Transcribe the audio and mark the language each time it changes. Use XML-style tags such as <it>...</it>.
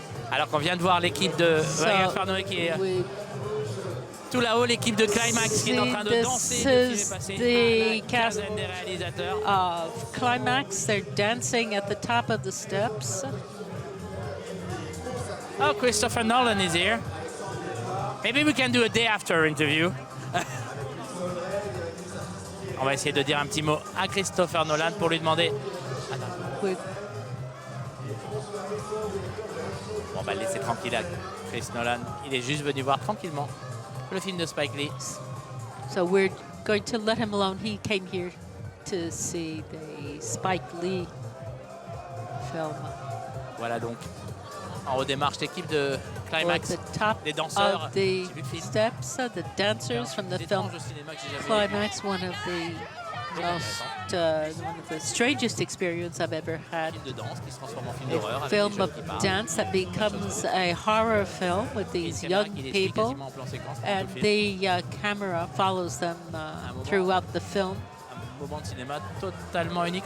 <fr>Alors qu'on vient de voir l'équipe de Ryan Farnoy qui est tout là-haut, l'équipe de Climax qui est en train de danser depuis passer une quinzaine des réalisateurs.</fr> <en>Of Climax, they're dancing at the top of the steps. Oh, Christopher Nolan is here. Maybe we can do a day after interview.</en> <fr>On va essayer de dire un petit mot à Christopher Nolan pour lui demander. Bon, on va le laisser tranquille à Chris Nolan. Il est juste venu voir tranquillement le film de Spike Lee.</fr> <en>So we're going to let him alone. He came here to see the Spike Lee film.</en> <fr>Voilà donc. En haut des marches, l'équipe de Climax, des danseurs.</fr> <en>Of the steps, the dancers from the film Climax, one of the strangest experience I've ever had. A film of dance that becomes a horror film with these young people, and the camera follows them throughout the film.</en> <fr>Un moment de cinéma totalement unique.</fr>